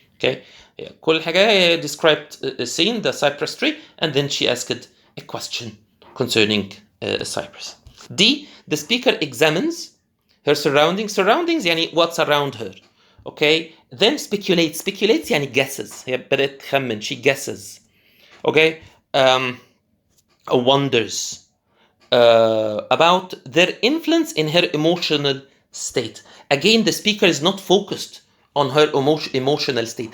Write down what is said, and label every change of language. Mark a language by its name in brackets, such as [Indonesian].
[English] Okay, كل حاجة described a scene, the cypress tree, and then she asked a question concerning a cypress. D, the speaker examines her surroundings يعني what's around her. Okay, then speculates يعني guesses. [Arabic] هي بدأت تخمن, she guesses. [English] Okay, wonders about their influence in her emotional state. Again, the speaker is not focused on her emotional state.